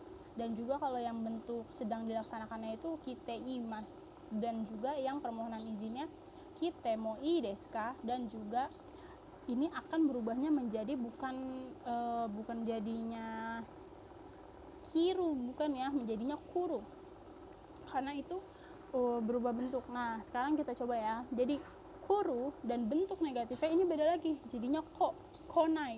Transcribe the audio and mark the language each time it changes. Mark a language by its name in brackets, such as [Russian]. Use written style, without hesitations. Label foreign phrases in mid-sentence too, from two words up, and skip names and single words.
[Indonesian] Dan juga kalau yang bentuk sedang dilaksanakannya itu [Japanese] きています, [Indonesian] dan juga yang permohonan izinnya [Japanese] きてもいいですか, [Indonesian] dan juga ini akan berubahnya menjadi bukan jadinya kiru, bukan ya, menjadinya kuru, karena itu berubah bentuk. Nah, sekarang kita coba ya. Jadi kuru dan bentuk negatifnya ini beda lagi, jadinya konai.